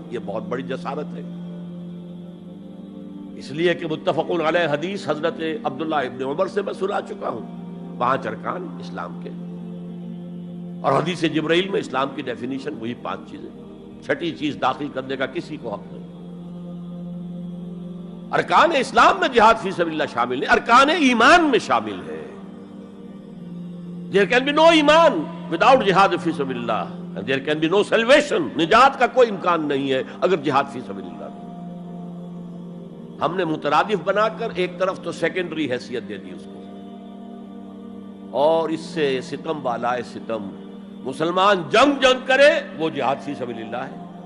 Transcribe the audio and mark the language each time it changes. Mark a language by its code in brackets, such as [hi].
[ur] یہ بہت بڑی جسارت ہے، اس لیے کہ متفق علیہ حدیث حضرت عبداللہ ابن عمر سے میں سنا چکا ہوں 5 ارکان اسلام کے، اور حدیث جبرائیل میں اسلام کی ڈیفینیشن وہی 5 چیزیں. چھٹی چیز داخل کرنے کا کسی کو حق نہیں. ارکان اسلام میں جہاد فی سبیل اللہ شامل ہے، ارکان ایمان میں شامل ہے. [en] There can be no iman without jihad fi sabil Allah, and there can be no salvation. [ur] نجات کا کوئی امکان نہیں ہے اگر جہاد فی سبیل اللہ. ہم نے مترادف بنا کر ایک طرف تو سیکنڈری حیثیت دے دی اس کو، اور اس سے ستم بالائے ستم مسلمان جنگ کرے وہ جہاد فی سبیل اللہ ہے.